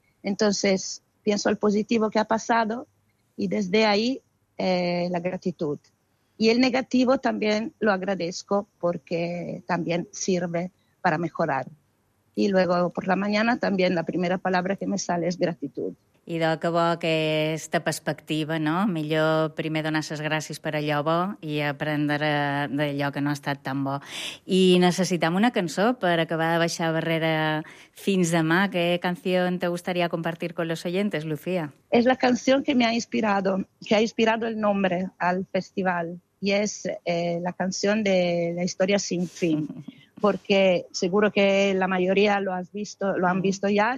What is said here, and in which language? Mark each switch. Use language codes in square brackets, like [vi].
[es] Entonces, pienso al positivo que ha pasado y desde ahí la gratitud. Y el negativo también lo agradezco porque también sirve para mejorar. Y luego por la mañana también la primera palabra que me sale es gratitud. [ca] Idò, que bo aquesta perspectiva, no? Millor primer donar les gràcies per allò bo i aprendre d'allò que no ha estat tan bo. I necessitem una cançó per acabar de baixar barrera fins demà. [es] ¿Qué canción te gustaría compartir con los oyentes, Lucía? Es la canción que me ha inspirado, que ha inspirado el nombre al festival. Y es la canción de La Historia Sin Fin. Porque seguro que la mayoría lo has visto, lo han visto ya.